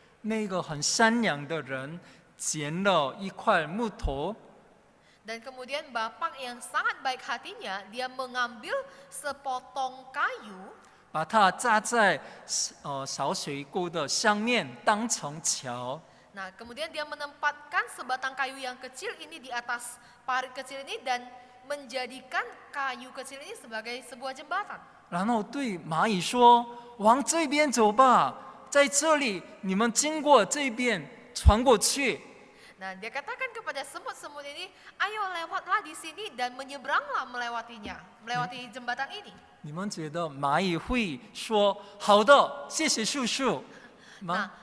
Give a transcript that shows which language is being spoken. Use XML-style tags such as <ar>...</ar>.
<zh>那个很善良的人捡了一块木头，</zh> <id>Dan kemudian bapak yang sangat baik hatinya, dia mengambil sepotong kayu,</id> <zh>把它扎在小水沟的上面，当成桥。</zh> <id>nah kemudian dia menempatkan sebatang kayu yang kecil ini di atas parit kecil ini dan menjadikan kayu kecil ini sebagai sebuah jembatan.</id> <zh>然后对蚂蚁说：“往这边走吧，在这里你们经过这边传过去。”</zh> <id>Nah, dia katakan kepada semut-semut ini, ayo lewatlah di sini dan menyeberanglah melewati jembatan ini.</id> <zh>你们觉得蚂蚁会说“好的，谢谢叔叔”吗？</zh>